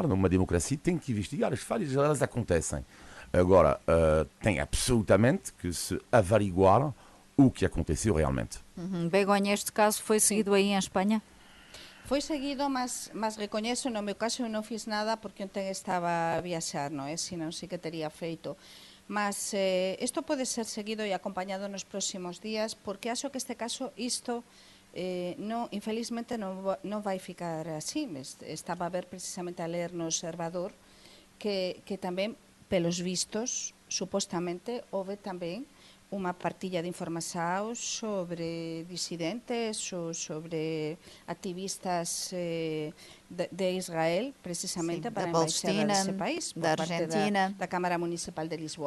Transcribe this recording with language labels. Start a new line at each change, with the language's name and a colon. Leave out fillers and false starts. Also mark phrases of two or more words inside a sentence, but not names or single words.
Portuguese: Numa democracia tem que investigar, as falhas elas acontecem. Agora, tem absolutamente que se averiguar o que aconteceu realmente. Begonha, este caso foi seguido aí em Espanha?
Galician: Foi seguido, mas recoñezo, no meu caso eu non fiz nada porque ontem estaba a viaxar, non é? Senón sí que tería feito. Mas isto pode ser seguido e acompañado nos próximos días, porque acho que este caso isto infelizmente non vai ficar así. Estaba a ver precisamente a ler no Observador que tamén, pelos vistos, supostamente, houve tamén unha partilla de información sobre disidentes ou sobre activistas de Israel, precisamente para a embaixada desse país, por parte da Câmara Municipal de Lisboa.